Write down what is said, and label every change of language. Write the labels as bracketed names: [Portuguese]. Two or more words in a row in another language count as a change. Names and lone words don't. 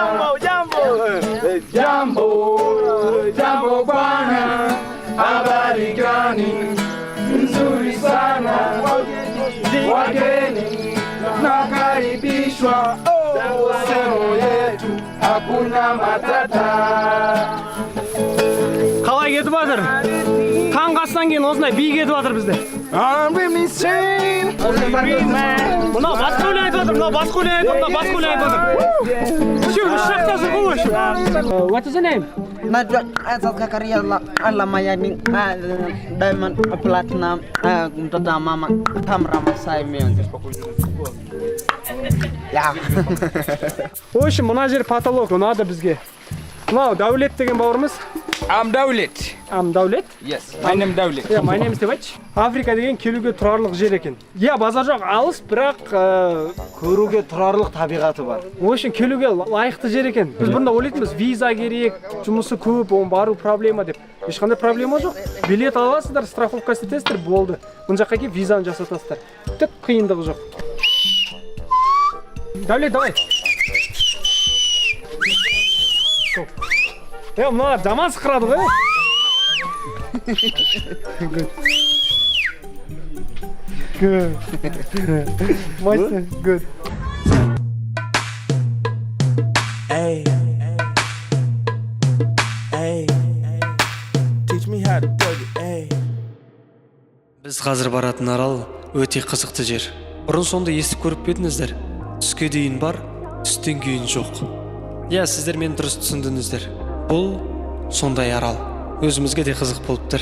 [Swahili] Jambo bwana, habari gani? Nzuri sana, wageni nakaribishwa, sehemu yetu hakuna matata. [Kazakh] Қалай кетіп жатыр? Таңғы астан кейін осындай би кетіп жатыр бізде. Мынау басқа өлең айтып жатыр. Үшеу, үш жақта жүр ғой. [English] What is the name? [Swahili] Najwa Azal Karia ala Mayani Diamond Platinum mtoto mama Tamra Masai Mionge. [English] Ya. [Russian] В общем, [Kazakh] мына жер потолок ұнады бізге. Мынау Дәулет деген бауырымыз. [English] I'm Dawlet. [Kazakh] Дәулет? [English] Yes, my name Dawlet. Yeah, my name is Dawlet. [Kazakh] Африка деген келуге тұрарлық жер екен. Иә, базар жоқ, алыс, бірақ көруге тұрарлық табиғаты бар. [Russian] В общем, [Kazakh] келуге лайықты жер екен. Біз бұрында ойлайтынбыз, виза керек, жұмысы көп, оның бару проблема деп. Ешқандай проблема жоқ. Билет аласыздар, страховка істетесіздер, болды. Бұл жаққа келіп визаны жасатасыздар. Түк қиындығы жоқ. Дәулет, давай. Мына жаман сықырады ғой. [English] Good. Good. Good. Hey. Teach me how to plug it. Hey. [Kazakh] Біз қазір баратын арал өте қызықты жер. Бұрын сонда естіп көріп пе-едіңіздер? Түске дейін бар, түстен кейін жоқ. Иә, сіздер мені дұрыс түсіндіңіздер. Бұл сондай арал. Өзімізге де қызық болып тұр.